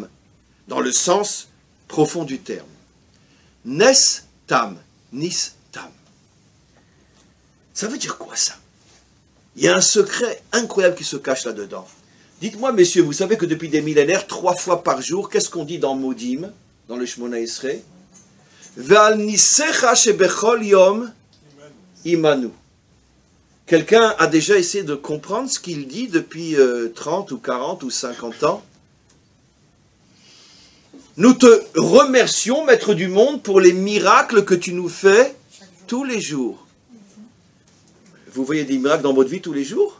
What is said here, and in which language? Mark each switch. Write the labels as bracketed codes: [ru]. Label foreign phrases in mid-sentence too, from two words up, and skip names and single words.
[fr] Dans le sens profond du terme. [he] נס תם נסתם. [fr] Ça veut dire quoi ça? Il y a un secret incroyable qui se cache là-dedans. Dites-moi, messieurs, vous savez que depuis des millénaires, 3 fois par jour, qu'est-ce qu'on dit dans Modim, dans le Shmona Esrei? [he] ועל נסיך שבכל יום עמנו. [fr] Quelqu'un a déjà essayé de comprendre ce qu'il dit depuis 30 ou 40 ou 50 ans? Nous te remercions, Maître du monde, pour les miracles que tu nous fais tous les jours. Vous voyez des miracles dans votre vie tous les jours?